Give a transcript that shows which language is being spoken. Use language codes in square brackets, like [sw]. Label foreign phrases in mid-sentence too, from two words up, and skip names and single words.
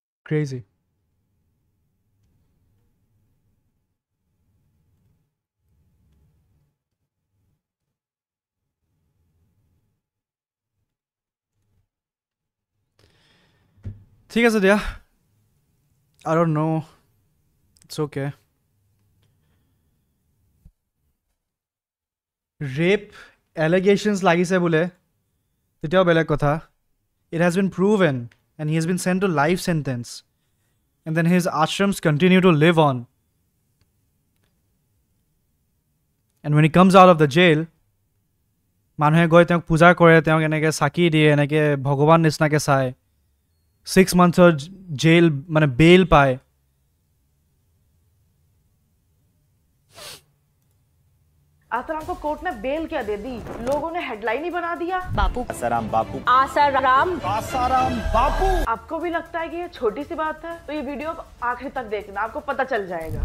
[en] Crazy. [as] ঠিক আছে দিয়া. [en] I don't know. It's okay. Rape allegations [as] লাগিছে বোলে তেতিয়াও বেলেগ কথা. [en] It has been proven and he has been sent to life sentence. And then his ashrams continue to live on. And when he comes out of the jail, [as] মানুহে গৈ তেওঁক পূজা কৰে, তেওঁক এনেকৈ চাকি দিয়ে, এনেকৈ ভগৱান নিচিনাকৈ চায়. [en] 6 months jail [as] মানে বেইল পায়. [hi] आसाराम को कोर्ट ने बेल क्या दे दी? लोगों ने हेडलाइन ही बना दिया. बापू आसाराम बापू आसाराम आसाराम बापू. आपको भी लगता है कि ये छोटी सी बात है? तो ये वीडियो आखिर तक देखना, आपको पता चल जाएगा.